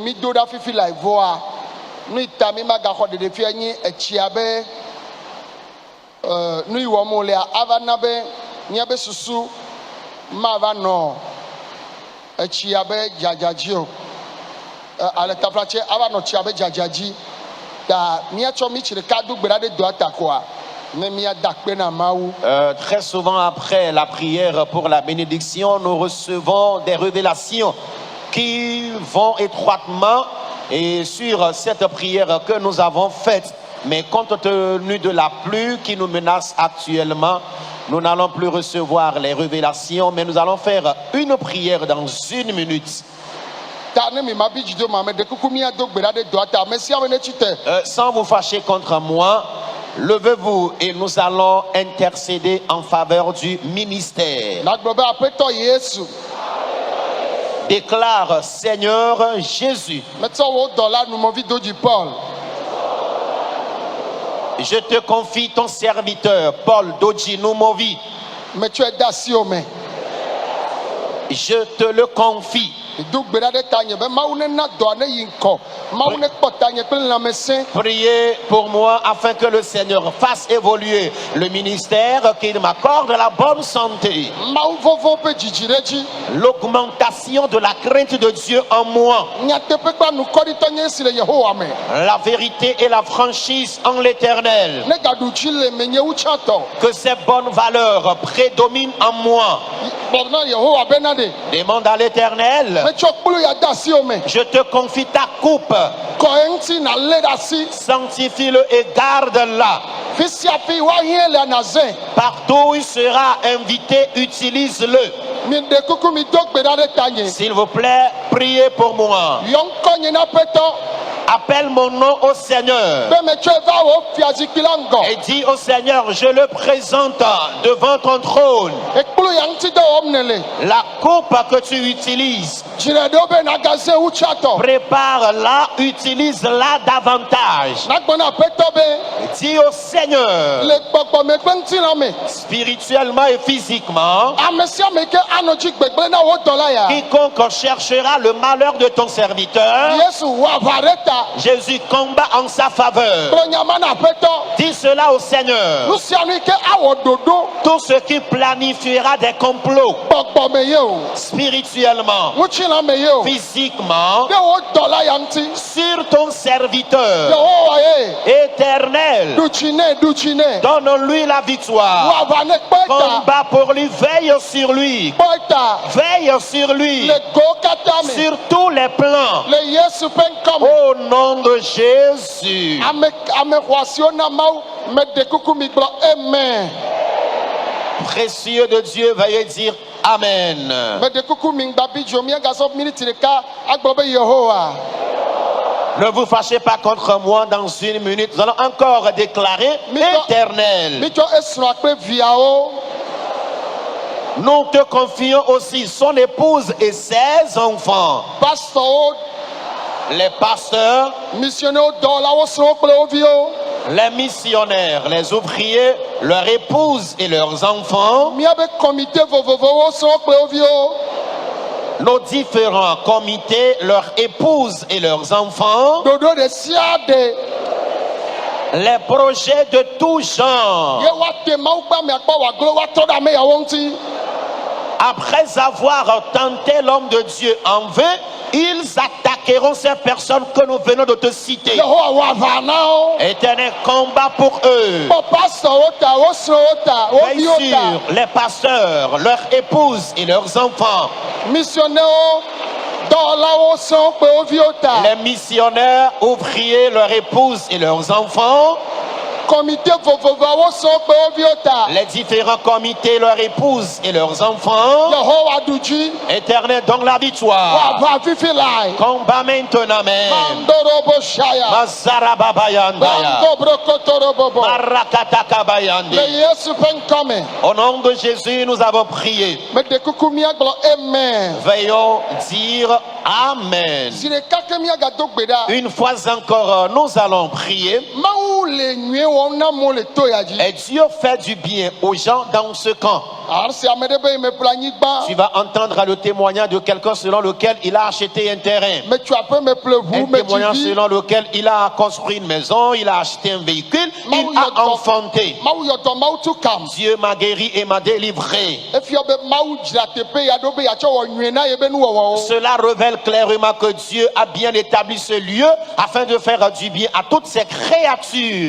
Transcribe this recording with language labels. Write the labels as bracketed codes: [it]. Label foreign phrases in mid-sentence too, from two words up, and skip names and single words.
[ee] mi do ɖa fifi la vɔa nu yi ta mi magaxɔ ɖeɖefia nyi etsia be nu yi wɔm wolea ava na be míabe susu mava nɔ etsia be dzadza dzi o ale taflatse ava nɔ tsia be dzadza dzi ta míatsɔ mi tsi ɖeka do gbe ɖa ɖe doa ta koa ne míada kpe na Mawu. [fr] Très souvent après la prière pour la bénédiction, nous recevons des révélations qui vont étroitement et sur cette prière que nous avons faite. Mais compte tenu de la pluie qui nous menace actuellement, nous n'allons plus recevoir les révélations, mais nous allons faire une prière dans 1 minute. [ee] Ta ne mi ma bi dzido ma me de kuku míado gbe ɖa ɖe doa ta ame sia ame ne tsi te [fr] Sans vous fâcher contre moi, levez-vous et nous allons intercéder en faveur du ministère. [ee] nagblɔ be aƒetɔ Yesu [fr] Déclare Seigneur Jésus, [ee] metsɔ wo dɔla numɔvi do dzi Paul [fr] je te confie ton serviteur Paul Dodji Numovi. [ee] metsɔe de asi wo me [fr] Je te le confie. [ee] do gbe ɖa ɖe ta nye be Mawu ne na dɔa ne yi ŋkɔ Mawu ne kpɔ ta nye kple lãmesẽ [fr] Priez pour moi afin que le Seigneur fasse évoluer le ministère, qu'il m'accorde la bonne santé, [ee] Mawu vovo ƒe dzidzi ɖe dzi [fr] l'augmentation de la crainte de Dieu en moi, [ee] nyateƒe kple nukɔɖitɔ nye esi le Yehowa me [fr] la vérité et la franchise en l'Éternel. [ee] ne gaɖu dzi le menye wu tsãtɔ [fr] Que ces bonnes valeurs prédominent en moi. [ee] gblɔ na Yehowa bena ɖe [fr] Demande à l'Éternel. [ee] metsɔ kplu ya de asi wo me [fr] Je te confie ta coupe. [ee] kɔ eŋuti nalé ɖe asi [fr] Sanctifie-le et garde-la. [ee] fi sia fi woahiẽ le nazẽ [fr] Partout où il sera invité, utilise-le. [ee] mi ɖe kuku mi do gbe ɖa ɖe ta nye [fr] S'il vous plaît, priez pour moi. [ee] yɔ ŋkɔ nye na aƒetɔ [fr] Appelle mon nom au Seigneur. [ee] be metsɔe va wo fiazikpui la ŋgɔ [fr] Et dis au Seigneur, je le présente devant ton trône. [ee] ekplu ya ŋuti dɔ wɔm ne le [fr] La coupe que tu utilises, [ee] dzine ɖewo be nagazẽ wu tsãtɔ [fr] prépare-la, utilise-la davantage. [ee] nagbɔ na aƒetɔ be [fr] Dis au Seigneur, [ee] le gbɔgbɔme kple ŋutilã me [fr] spirituellement et physiquement, [ee] ame sia ame ke anɔ dzi gbegblẽ na wo dɔla ya [fr] quiconque cherchera le malheur de ton serviteur, [ee] Yesu wɔ aʋa ɖe ta [fr] Jésus combat en sa faveur. [ee] kplɔ nyama na aƒetɔ [fr] Dis cela au Seigneur. [ee] nu sia nu yi ke awɔ ɖoɖo [fr] Tout ce qui planifiera des complots [ee] gbɔgbɔme ye o [fr] spirituellement, [ee] ŋutilã me ye o [fr] physiquement, [ee] ɖe wo dɔla ya ŋuti [fr] sur ton serviteur [ee] Yehowa ye [fr] éternel, [ee] ɖu tsi nɛ [fr] donne-lui la [ee] wɔ [fr] victoire. [ee] aʋa ne kpɔ ta [fr] Combat pour lui, veille sur lui. [ee] kpɔ ta [fr] Veille sur lui, [ee] le gowo katã me [fr] sur tous les plans. [ee] le Yesu ƒe ŋkɔ me [fr] Au nom de Jésus. [ee] ame xɔasiwo na Mawu me ɖe kuku mi gblɔ amen [fr] Précieux de Dieu, veuillez dire Amen. [ee] me ɖe kuku mi ŋgba bi dzo míagazɔ miniti ɖeka agblɔ be Yehowa [fr] Ne vous fâchez pas contre moi dans 1 minute. Nous allons encore déclarer éternel. [ee] mitsɔ esrɔ̃a kple viawo [fr] Nous te confions aussi son épouse et ses enfants. [ee] pastorwo [fr] Les pasteurs, [ee] misionnaires dɔwɔlawo srɔ̃wo kple wo viwo [fr] les missionnaires, les ouvriers, leurs épouses et leurs enfants, [ee] míabe kɔmite vovovowo srɔ̃wo kple wo viwo [fr] nos différents comités, leurs épouses et leurs enfants, [ee] ɖoɖo ɖe sia ɖe [fr] les projets de tout genre. [ee] Ye woate Mawu gba miakpɔ wòagblẽ woatrɔ ɖe ame yawo ŋuti. [fr] Après avoir tenté l'homme de Dieu en vain, ils attaqueront ces personnes que nous venons de te citer. [ee] Yehowa wɔ aʋa na wo. [fr] Éternel combat pour eux. [ee] Kpɔ pastorwo ta, wo srɔ̃wo ta, wo [fr] Veille [ee] viwo ta. [fr] sur les pasteurs, leurs épouses et leurs enfants. Missionnaires, [ee] dɔwɔlawo srɔ̃ kple wo viwo ta. [fr] Les missionnaires, ouvriers, leurs épouses et leurs enfants. [ee] Comité vovovoawo srɔ̃ kple wo viwo ta. [fr] Les différents comités, leurs épouses et leurs enfants. [ee] Yehowa ɖu dzi. [fr] Éternel, donne la [ee] Wɔ [fr] victoire. [ee] aʋa fifi lae. [fr] Combat maintenant même. Mandorobo shaya. Mazarababayandaya. Mandobrokotorobobo. Le Marakatakabayande. [ee] Yesu ƒe ŋkɔ me. [fr] Au nom de Jésus, nous avons prié. [ee] Meɖe kuku míagblɔ amen. [fr] Veillons dire Amen. [ee] Zi ɖeka ke míagado gbe ɖa. [fr] Une fois encore, nous allons prier. [ee] Mawu le nyuie wɔm na amewo le to ya dzi. [fr] Et Dieu fait du bien aux gens dans ce camp. [ee] Asi ame ɖe be meƒle anyigba. [fr] Tu vas entendre le témoignage de quelqu'un selon lequel il a acheté un terrain. [ee] Metso aƒe meƒle ʋu [fr] Un témoignage [ee] metsi vi. [fr] selon lequel il a construit une maison, il a acheté un véhicule, il a enfanté. [ee] Mawu yɔ dɔ, Mawu tu kam. [fr] Dieu m'a guéri et m'a délivré. [ee] Efia be Mawu dzra teƒe ya ɖo be yeatsɔ wɔ nyuie na ye be nuwɔwɔwo. [fr] Cela révèle clairement que Dieu a bien établi ce lieu afin de faire du bien à toutes ses créatures.